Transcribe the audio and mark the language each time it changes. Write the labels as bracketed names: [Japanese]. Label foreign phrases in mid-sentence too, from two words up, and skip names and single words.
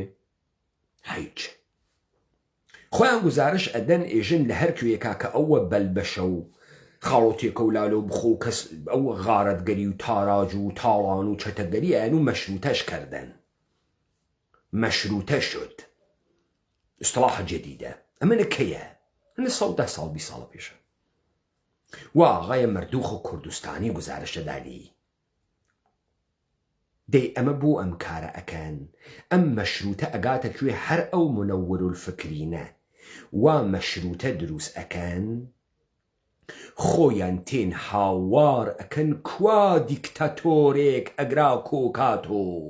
[Central Kurdish] هیچ. خۆیان گزارش ئەدەن ئێژن لە هەر کوێکا کە ئەوە بەلبەشە و خاڵۆتێکە و لالۆ بخۆ و کەس ئەوە غارەتگەری و تاراج و تاڵان و چەتەگەری ئەیان و مەشروتەش کردن. [Persian] مەشروتە شد. [Arabic] اصطلاح جديدة. [Central Kurdish] ئەمە کەیە؟ هەنە 110 ساڵ 20 ساڵە پێشە. وا ئاغایە مەردووخ و کوردستانی گزارشە دانی. دەی ئەمە بۆ ئەم کارە ئەکەن، ئەم مەشروتە ئەگاتە کوێ هەر ئەو منەوەر الفکرینە وا مەشروتە دروست ئەکەن، خۆیان تێن هاوار ئەکەن کوا دیکتاتۆرێک ئەگرا کۆکاتۆ.